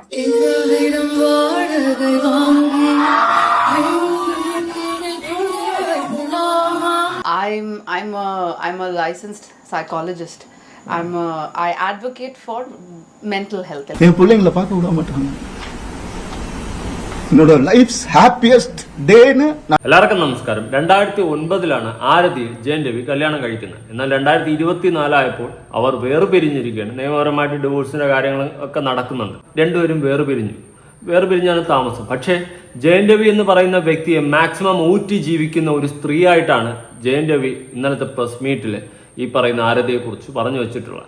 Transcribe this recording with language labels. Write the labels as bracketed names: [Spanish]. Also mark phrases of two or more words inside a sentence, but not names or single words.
[English] I'm a licensed psychologist. I advocate for mental health. [Tamil] என் பிள்ளைங்களை பார்க்க விட மாட்டாங்க. என்னோட [English] lifes happiest day. [Malayalam] എല്ലാവർക്കും നമസ്കാരം. 2009 ആരതി ജയൻ രവി കല്യാണം കഴിക്കുന്നത്. എന്നാൽ 2024 അവർ വേർപിരിഞ്ഞിരിക്കുകയാണ്. നിയമപരമായിട്ട് ഡിവോഴ്സിന്റെ കാര്യങ്ങൾ ഒക്കെ നടക്കുന്നുണ്ട്. രണ്ടുപേരും വേർപിരിഞ്ഞാണ് താമസം. പക്ഷേ ജയൻ രവി എന്ന് പറയുന്ന വ്യക്തിയെ മാക്സിമം ഊറ്റി ജീവിക്കുന്ന ഒരു സ്ത്രീയായിട്ടാണ് ജയൻ രവി ഇന്നലത്തെ [English] press meet [Malayalam] ഈ പറയുന്ന ആരതിയെക്കുറിച്ച് പറഞ്ഞു വെച്ചിട്ടുള്ളത്.